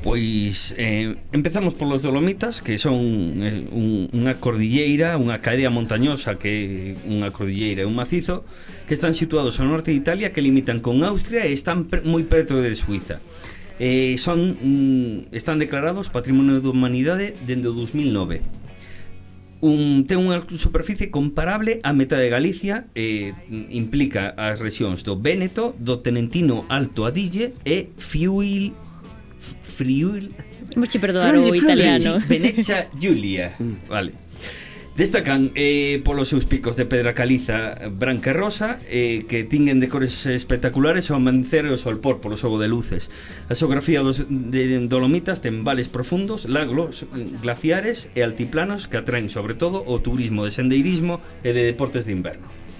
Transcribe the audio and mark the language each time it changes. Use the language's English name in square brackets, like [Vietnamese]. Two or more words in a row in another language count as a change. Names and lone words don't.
[Galician] Pois empezamos polos Dolomitas, que son unha cordilleira, unha cadea montañosa, que unha cordilleira e un macizo, que están situados ao norte de Italia, que limitan con Austria e están moi preto de Suiza. Están declarados Patrimonio da Humanidade dende o 2009. Ten unha superficie comparable á metade de Galicia, implica as rexións do Véneto, do Tenentino Alto Adige e Friuli, Imos che perdoar o italiano. Venezia Giulia. Vale. Destacan polos seus picos de pedra caliza branca e rosa, que tinguen de cores espectaculares ao amancer e ao solpor polo xogo de luces. A xeografía dos Dolomitas ten vales profundos, lagos glaciares e altiplanos que atraen sobre todo o turismo de sendeirismo e de deportes de inverno.